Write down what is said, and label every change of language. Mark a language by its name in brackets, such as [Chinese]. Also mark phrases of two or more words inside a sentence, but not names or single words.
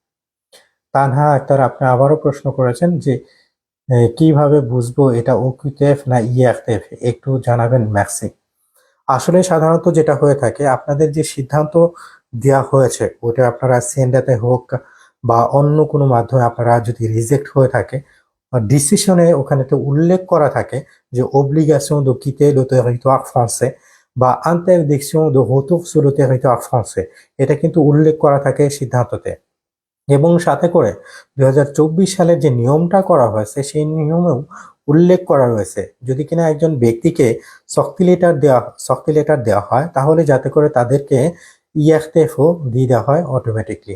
[Bangla] তানহা আক্তার, আপনি আবারও প্রশ্ন করেছেন যে কিভাবে বুঝবো এটা OQTF না EFTF, একটু জানাবেন ম্যাক্সি। আসলে সাধারণত যেটা হয়ে থাকে, আপনাদের যে সিদ্ধান্ত দেওয়া হয়েছে ওটা আপনারা সেন্ডাতে হোক বা অন্য কোনো মাধ্যমে আপনারা যদি রিজেক্ট হয়ে থাকে, ডিসিশনে ওখানে তো উল্লেখ করা থাকে যে [French] obligation de quitter le territoire français [Bangla] বা [French] interdiction de retour sur le territoire français, [Bangla] এটা কিন্তু উল্লেখ করা থাকে সিদ্ধান্ততে। এবং সাথে করে ২০২৪ সালের যে নিয়মটা করা হয়েছে, সেই নিয়মেও উল্লেখ করা রয়েছে যদি কিনা একজন ব্যক্তিকে শক্তি লেটার দেওয়া হয়, তাহলে যাতে করে তাদেরকে ইএফটিএফও দিয়ে দেওয়া হয় অটোমেটিকলি।